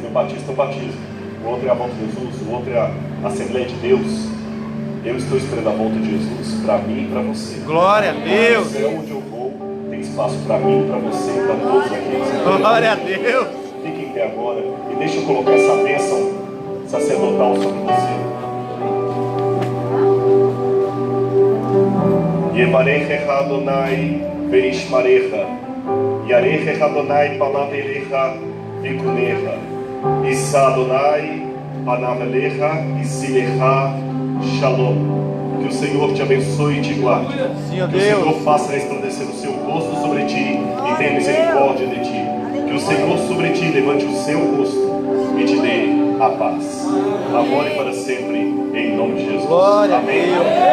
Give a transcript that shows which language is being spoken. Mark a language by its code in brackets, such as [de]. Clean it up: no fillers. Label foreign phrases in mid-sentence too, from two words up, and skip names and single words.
[pt] O batista é o batismo, o outro é a volta de Jesus, o outro é a Assembleia de Deus. Eu estou esperando a volta de Jesus para mim e para você. Glória a Deus. O céu onde eu vou tem espaço para mim e para você, para todos aqueles. Glória a Deus. Fique em pé agora e deixa eu colocar essa bênção sacerdotal sobre você. [he] יברכך אדוני וישמרך יאר אדוני פניו אליך ויחנך ישא אדוני פניו אליך וישם לך שלום. [pt] Que o Senhor te abençoe e te guarde. Sim, ó Que o Deus. Senhor faça resplandecer o seu rosto sobre ti e tenha misericórdia de ti. Que o Senhor sobre ti levante o seu rosto e te dê a paz. Agora e para sempre, em nome de Jesus. Glória a